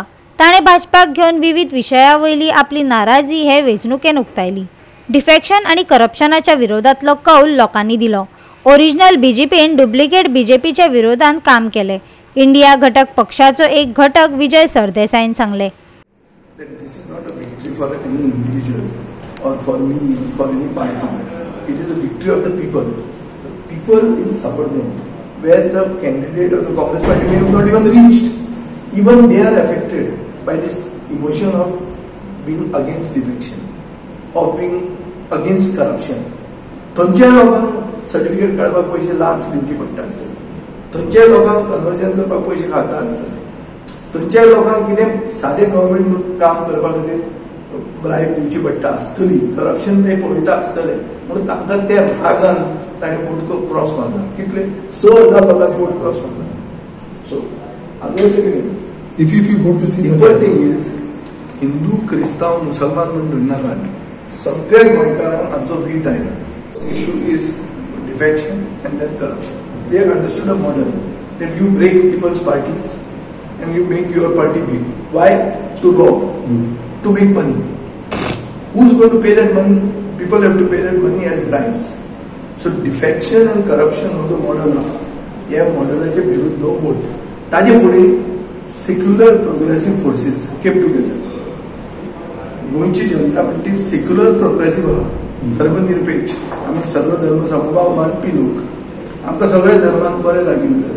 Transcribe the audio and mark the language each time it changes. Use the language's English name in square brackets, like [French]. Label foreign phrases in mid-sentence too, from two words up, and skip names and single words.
[Konkani] ताणें भाजपाक घेवन विविध विशयां वयली आपली नाराजी हे वेंचणुकेन उक्तायली. डिफेक्शन आनी करप्शनाच्या विरोधांतलो कौल लोकांनी दिलो. ओरिजिनल बीजेपीन डुप्लिकेट बीजेपीच्या विरोधांत काम केले. इंडिया घटक पक्षाचो एक घटक विजय सरदेसाईन सांगले. [English] It is a victory of the people. People in suburban, where the candidate of the Congress party may have not even reached. Even they are affected by this emotion of being against defection, of being against corruption. [Konkani] थंयच्या लोकांक सर्टिफिकेट काडपाक पयशे लाख दिवचे पडटा आसतले. थंयच्या लोकांक कन्वर्जन करपाक पयशे खाता आसतले. थंयच्या लोकांक कितें सादें गव्हर्मेंट काम करपा खातीर ब्रायब दिवची पडटा आसतली. करप्शन ते पळयता आसतले म्हणून तांकां त्या रागान ताणें [English] vote cross [Konkani] मारला. कितले 6,000 लोकांनी [English] vote cross [Konkani] मारला. सो हांगा कितें [English] if you go to simple thing is [Konkani] हिंदू, क्रिस्तांव, मुसलमान म्हणून धरनाकात, सगळ्या गोंयकारांक हांचो वीट आयला. [English] issue is defection and then corruption. they have understood a model that you break people's parties and you make your party big. Why? to rob, to make money. Who's going to pay that money? People have to pay that money as bribes. So defection and corruption [Konkani] हो जो मॉडल हा, या मॉडलाचे विरुद्ध वोट. ताजे फुडें [English] secular progressive forces kept together. [Konkani] गोंयची जनता म्हणटी [English] secular progressive [Konkani] हा, धर्मनिरपेक्ष. आमी सर्व धर्म समभाव मानपी लोक. आमकां सगळ्या धर्मांक बरें लागीं उरलें.